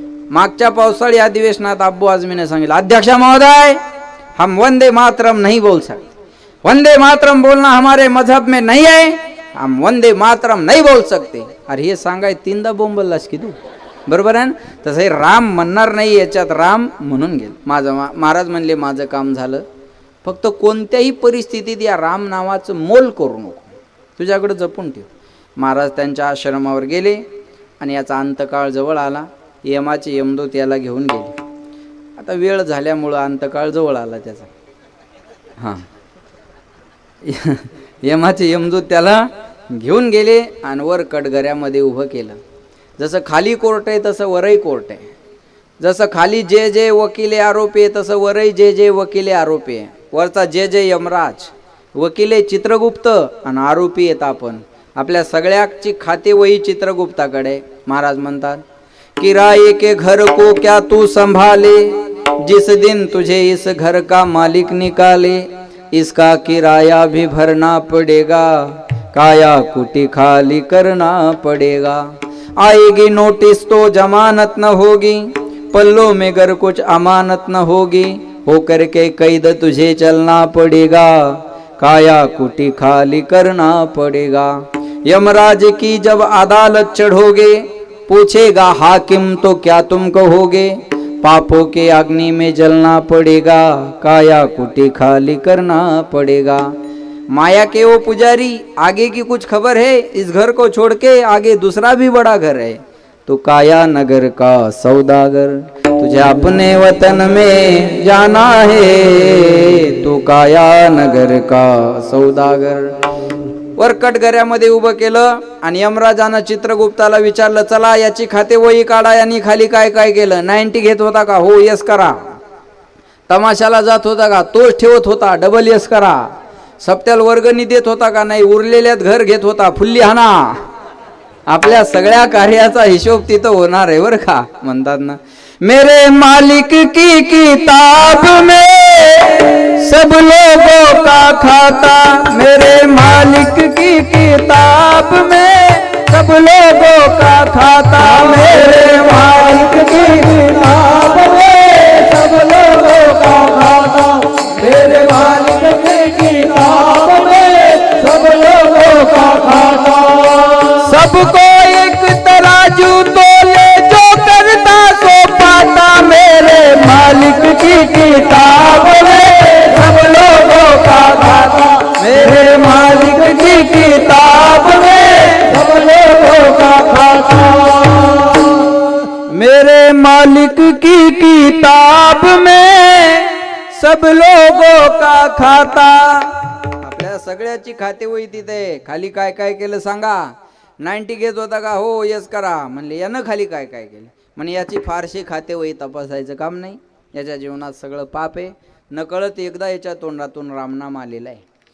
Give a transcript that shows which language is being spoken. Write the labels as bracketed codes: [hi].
[mr] मागच्या पावसाळी अधिवेशनात अब्बू आझमीने सांगितलं, [hi] अध्यक्ष महोदय हम वंदे मातरम नहीं बोल सकते, वंदे मातरम बोलना हमारे मजहब में नहीं है, हम वंदे मातरम नहीं बोल सकते. [mr] अरे हे सांगाय 3दा बोंबललास की तू, बरोबर आहे ना. तसं राम म्हणणार नाही याच्यात राम म्हणून गेल. महाराज म्हणले माझं काम झालं, फक्त कोणत्याही परिस्थितीत या राम नावाचं मोल करू नको, तुझ्याकडे जपून ठेव. महाराज त्यांच्या आश्रमावर गेले आणि याचा अंतकाळ जवळ आला. यमाचे यमदूत याला घेऊन गेले. आता वेळ झाल्यामुळं अंतकाळ जवळ आला त्याचा. हां, यमाचे यमदूत त्याला घेऊन गेले आणि वर कटघऱ्यामध्ये उभं केलं. जसं खाली कोर्ट आहे तसं वरही कोर्ट आहे. जसं खाली जे जे वकिले आरोपी आहे तसं वरही जे जे वकिले आरोपी आहे. वरचा जे जे यमराज, वकिले चित्रगुप्त आणि आरोपी आहेत आपण. आपल्या सगळ्याची खाते वही चित्रगुप्ताकडे. महाराज म्हणतात [hi] किराए के घर को क्या तू संभाले, जिस दिन तुझे इस घर का मालिक निकाले, इसका किराया भी भरना पड़ेगा, काया कुटी खाली करना पड़ेगा. आएगी नोटिस तो जमानत न होगी, पल्लों में गर कुछ अमानत न होगी, होकर के कैद तुझे चलना पड़ेगा, काया कुटी खाली करना पड़ेगा. यमराज की जब अदालत चढ़ोगे, पूछेगा हाकिम तो क्या तुम कहोगे, पापों के अग्नि में जलना पड़ेगा, काया कुटी खाली करना पड़ेगा. माया के वो पुजारी, आगे की कुछ खबर है, इस घर को छोड़ के आगे दूसरा भी बड़ा घर है. तो काया नगर का सौदागर, तुझे अपने वतन में जाना है, तो काया नगर का सौदागर. [mr] वर कटघऱ्यामध्ये उभं केलं आणि यमराजानं चित्रगुप्ताला विचारलं, चला याची खाते वही काढा, यांनी खाली काय काय केलं. 90 घेत होता का? हो, यस करा. तमाशाला जात होता का? तोच ठेवत होता, डबल यस करा. सप्त्याला वर्गणी देत होता का? नाही. उरलेल्यात घर घेत होता, फुल्ली हाना. आपल्या सगळ्या कार्याचा हिशोब तिथं होणार आहे बरं का. म्हणतात ना, [hi] मेरे मालिक की किताब में सब लोगों का खाता, मेरे मालिक की किताब में सब लोगों का खाता, मेरे मालिक की किताब में सब लोगों का खाता, मेरे मालिक की किताब में सब लोगों का खाता. सबको एक तराजू तोले, जो करता सो पाता, मेरे मालिक की किताब में सब लोगों का खाता, मेरे मालिक की किताब में सब लोगों का खाता, मेरे मालिक की किताब में सब लोगों का खाता. [mr] आपल्या सगळ्याची खाते वही तिथे. खाली काय काय केलं सांगा. 90 घेत होता का? हो यस करा. म्हणले यानं खाली काय काय केलं? म्हणजे याची फारशी खाते वही तपासायचं काम नाही. याच्या जीवनात सगळं पाप आहे. नकळत एकदा याच्या तोंडातून रामनाम आलेला आहे.